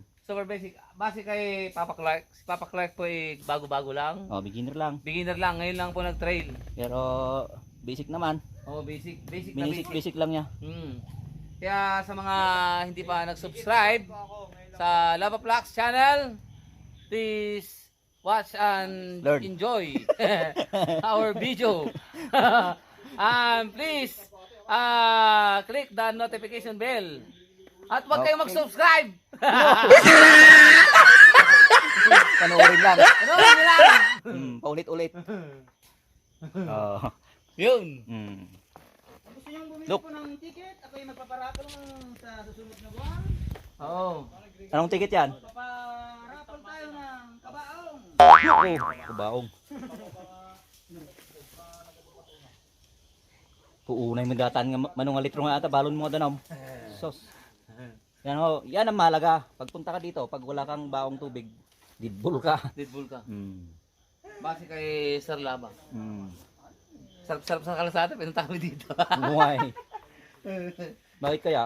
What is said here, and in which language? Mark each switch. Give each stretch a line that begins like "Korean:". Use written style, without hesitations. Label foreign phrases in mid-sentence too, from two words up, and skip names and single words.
English: Super basic.
Filipino: Base kay Papa Clark. Si Papa Clark po ay bago-bago lang. Oh, beginner lang. Beginner lang. Ngayon lang po nag-trail. Pero basic naman. Oh, basic. Basic na Basic, basic. basic lang niya. Kaya sa mga hindi pa nag-subscribe sa Lava Flux channel,
English: please watch and Learn. enjoy our video. And please click the notification bell.
Filipino: At huwag kayong mag-subscribe. Panoorin lang. Ano lang? Paulit-ulit. Oh. Yun. Gusto niyong bumili
English: Look.
Filipino: po ng ticket? Ako yung magpaparapol sa susunod na buwan. Oo. Anong ticket yan? Paparapol tayo ng kabaong. Kubaong.
Iloko: Puunay mo datan nga manong litro nga ata balon mo danom.
Filipino: Sos. Yan ho, yan ang mahalaga. Pagpunta ka dito, pag wala kang baong tubig, didbul ka. Deadpool ka. Mm. Base kay Sir Laba. Mm. Sarap-sarap sa kalasada, pinunta kami dito. Buhay. Bakit kaya?